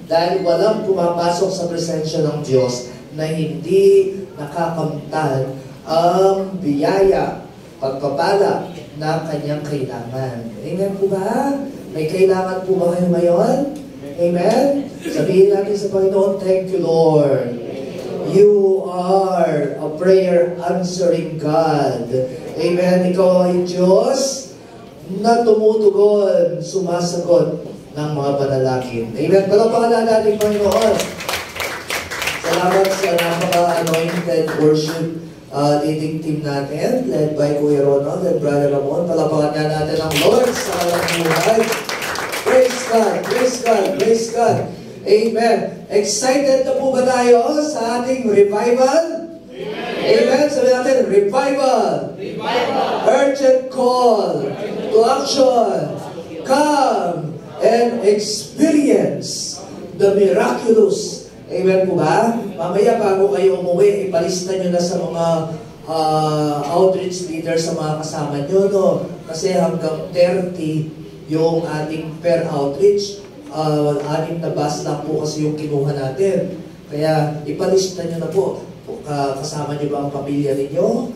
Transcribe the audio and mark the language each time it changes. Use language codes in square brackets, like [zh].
[tl] Dahil walang pumapasok sa presensya ng Diyos na hindi nakakamtan ang biyaya, pagpapala na kanyang kailangan. Amen po ba? May kailangan po ba kayo ngayon? Amen? Sabihin natin sa Panginoon, [en] thank you, Lord. You are a prayer answering God. Amen? [tl] Ikaw ay Diyos na tumutugon, sumasagot ng mga panalangin. Amen? Palapakan natin, Panginoon. Salamat sa napaka-anointed worship leading team natin, [en] led by Kuya Ronald and Brother Ramon. [tl] Palapakan natin ang Lord sa kanilang buhay. [en] Praise God, praise God, praise God. Amen. [tl] Excited na po ba tayo sa ating revival? Amen. Amen. Sabi natin, [en] revival. Revival. Urgent call to action. Come and experience the miraculous. [tl] Amen po ba? Mamaya bago kayo umuwi, ipalista nyo na sa mga outreach leaders sa mga kasama nyo, no? Kasi hanggang 30 yung ating per outreach, 6 na bus lang po kasi yung kinuha natin. Kaya ipalista nyo na po, kasama nyo ba ang pamilya ninyo?